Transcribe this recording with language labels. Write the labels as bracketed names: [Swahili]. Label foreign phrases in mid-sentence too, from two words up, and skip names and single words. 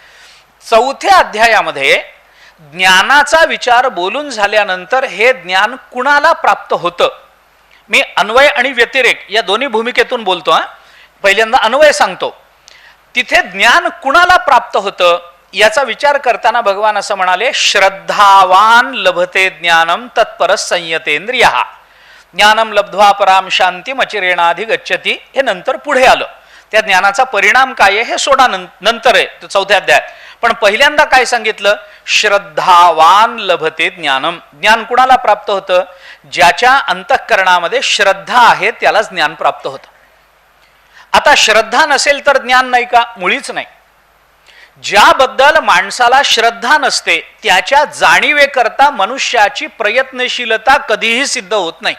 [Marathi] 4थ्या अध्यायामध्ये ज्ञानाचा विचार बोलून झाल्यानंतर हे ज्ञान कुणाला प्राप्त होतं? मी अन्वय आणि व्यतिरेक या दोन्ही भूमिकेतून बोलतो. पहिल्यांदा अन्वय सांगतो. तिथे ज्ञान कुणाला प्राप्त होतं याचा विचार करताना भगवान असं म्हणाले, [Sanskrit] श्रद्धावान लभते ज्ञानम तत्पर संयतेंद्रियः. ज्ञानम लब्ध्वा पराम शांती मचिरेणाधी गच्छती. [Marathi] हे नंतर पुढे आलं. त्या ज्ञानाचा परिणाम काय आहे हे सोडा नंतर आहे 4थ्या अध्यायात. पण पहिल्यांदा काय सांगितलं? [Sanskrit] श्रद्धावान लभते ज्ञानम. [Marathi] ज्ञान कुणाला प्राप्त होतं? ज्याच्या अंतःकरणामध्ये श्रद्धा आहे त्यालाच ज्ञान प्राप्त होतं. आता श्रद्धा नसेल तर ज्ञान नाही का? मुळीच नाही. ज्याबद्दल माणसाला श्रद्धा नसते त्याच्या जाणीवेकरता मनुष्याची प्रयत्नशीलता कधीही सिद्ध होत नाही.